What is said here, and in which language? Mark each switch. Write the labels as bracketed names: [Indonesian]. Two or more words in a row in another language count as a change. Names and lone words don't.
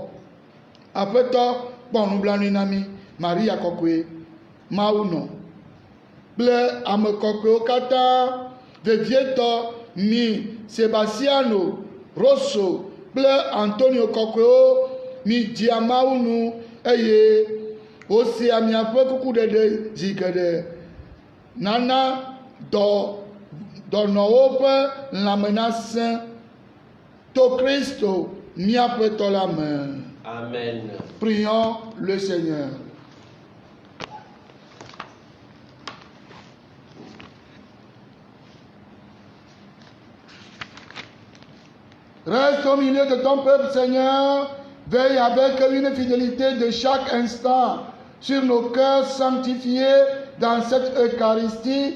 [Ewe] Aƒetɔ, kpɔ nublanui na mí. Maria kɔkɔe, Mawu nɔ kple ame kɔkɔewo katã, vevietɔ mi Sebastiano Rosso kple Antonio kɔkɔewo, mi dzia Mawu nu eye wosea miaƒe kukuɖeɖe zi geɖe. Nana dɔnɔwo ƒe lãme nasẽ to Kristo míaƒe tɔ la me. Amen. [French] Prions le Seigneur. Reste au milieu de ton peuple, Seigneur. Veille avec une fidélité de chaque instant sur nos cœurs sanctifiés dans cette Eucharistie.